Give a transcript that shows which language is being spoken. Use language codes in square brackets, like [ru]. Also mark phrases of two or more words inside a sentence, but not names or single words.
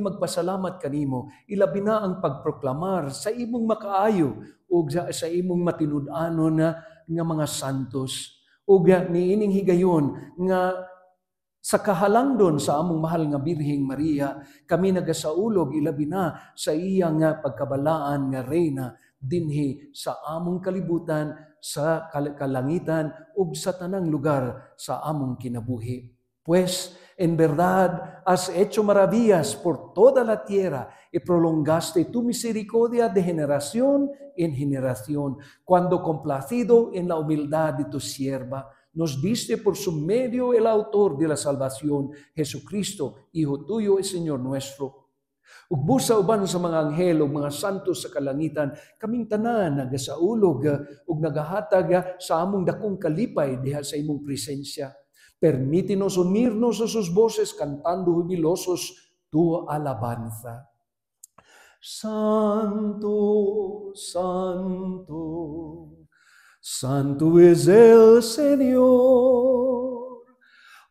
[ceb] magpasalamat kanimo, ilabi na ang pagproklamar sa imong makaayo ug sa imong matinud-anon nga mga santos, ug niining higayon nga sa kahalangdon sa among mahal nga Birheng Maria, kami nagasaulog ilabi na sa iya nga pagkabalaan nga reyna dinhi sa among kalibutan, sa kalangitan ug sa tanang lugar sa among kinabuhi. [es] Pues, en verdad, has hecho maravillas por toda la tierra y prolongaste tu misericordia de generación en generación, cuando complacido en la humildad de tu sierva, nos diste por su medio el autor de la salvación, Jesucristo, Hijo tuyo y Señor nuestro. [ceb] Ug busa uban sa mga anghel ug mga santos sa kalangitan, kaming tanan nagasaulog ug nagahatag sa among dakong kalipay diha sa imong presensya. [es] Permítenos unirnos a sus voces cantando jubilosos tu alabanza. Santo, santo, santo es el Señor.